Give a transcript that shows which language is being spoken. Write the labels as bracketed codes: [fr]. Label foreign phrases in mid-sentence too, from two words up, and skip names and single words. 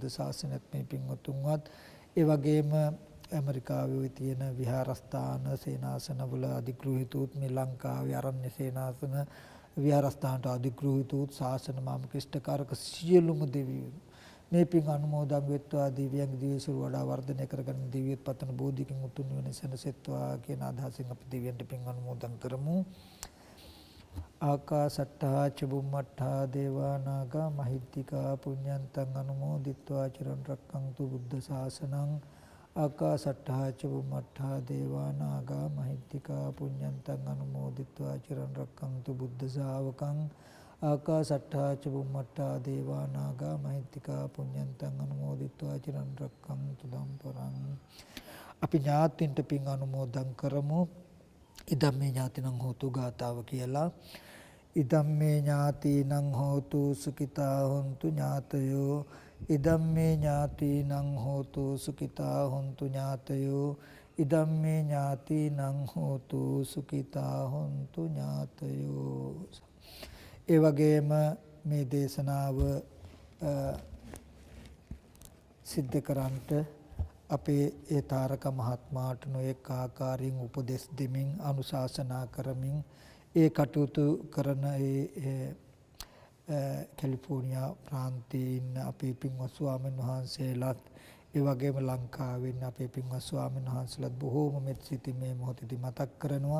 [si] ශාසනයත් මේ පින්වතුන්වත් ඒ වගේම ඇමරිකාවේ තියෙන විහාරස්ථාන සේනාසනවල අධිග්‍රහිතූත් මේ ලංකාවේ ආරණ්‍ය සේනාසන විහාරස්ථානට අධිග්‍රහිතූත් ශාසන මාමකිෂ්ඨකාරක සියලුම දෙවියෝ මේ පින් අනුමෝදන් වෙත්වා දිව්‍යංග දිවිසුරු වඩා වර්ධනය කරගන්න දිව්‍යත් පතන බෝධිකින් උතුම් නිවන සැනසෙත්වා කියන අදහසින් අපි දිව්‍යන්ට පින් අනුමෝදන් කරමු. [pi] ආකාසට්ටා චුම්මට්ටා දේවා නාග මහිද්దికා පුඤ්ඤන්තං අනුමෝදිත්වා චිරන් රැක්කන්තු බුද්ධ ශාසනං. ආකාසට්ටා චුම්මට්ටා දේවා නාග මහිද්దికා පුඤ්ඤන්තං අනුමෝදිත්වා චිරන් රැක්කන්තු බුද්ධ ශාවකං. ආකාසට්ටා චුම්මට්ටා දේවා නාග මහිද්దికා පුඤ්ඤන්තං අනුමෝදිත්වා චිරන් රැක්කන්තු දම්පරං. [si] අපි ඥාතින්ට පින් අනුමෝදන් කරමු. [pi] ඉදම්මේ ඥාතිනං හෝතු [si] ගාතාව කියලා. [pi] ඉදම්මේ ඥාතිනං හෝතු සුඛිතා හොන්තු ඥාතයෝ. ඉදම්මේ ඥාතිනං හෝතු සුඛිතා හොන්තු ඥාතයෝ. ඉදම්මේ ඥාතිනං හෝතු සුඛිතා හොන්තු ඥාතයෝ. [si] ඒ වගේම මේ දේශනාව සිද්ධ කරන්ට අපේ ඒ තාරක මහත්මයාට නොඑක ආකාරයෙන් උපදෙස් දෙමින් අනුශාසනා කරමින් ඒ කටයුතු කරන කැලිෆෝනියා ප්‍රාන්තයේ ඉන්න අපේ පින්වත් ස්වාමීන් වහන්සේලාත් ඒ වගේම ලංකාවේ ඉන්න අපේ පින්වත් ස්වාමීන් වහන්සේලාත් බොහෝම මෙත් සිතින් මේ මොහොතේදී මතක් කරනවා.